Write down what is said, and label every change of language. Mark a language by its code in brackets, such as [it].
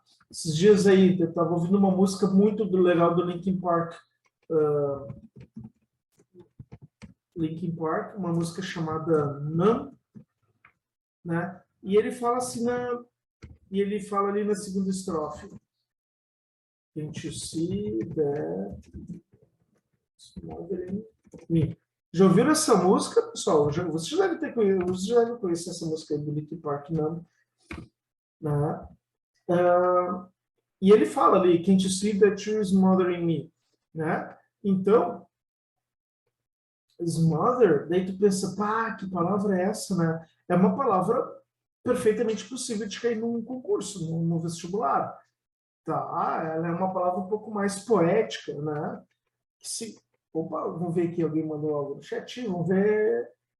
[pt] Esses dias aí, eu estava ouvindo uma música muito legal do Linkin Park. Linkin Park, uma música chamada Numb, né? E ele fala assim, e ele fala ali na segunda estrofe. [en] Can't you see that smothering me? [pt] Já ouviram essa música, pessoal? Vocês já devem conhecer essa música aí do Linkin Park, não? Né? E ele fala ali, [en] can't you see that you're smothering me? [pt] Né? Então, smother, daí tu pensa, pá, que palavra é essa, né? É uma palavra perfeitamente possível de cair num concurso, num vestibular, tá? Ela é uma palavra um pouco mais poética, né? Opa, vamos ver aqui, alguém mandou algo no chat, vamos ver.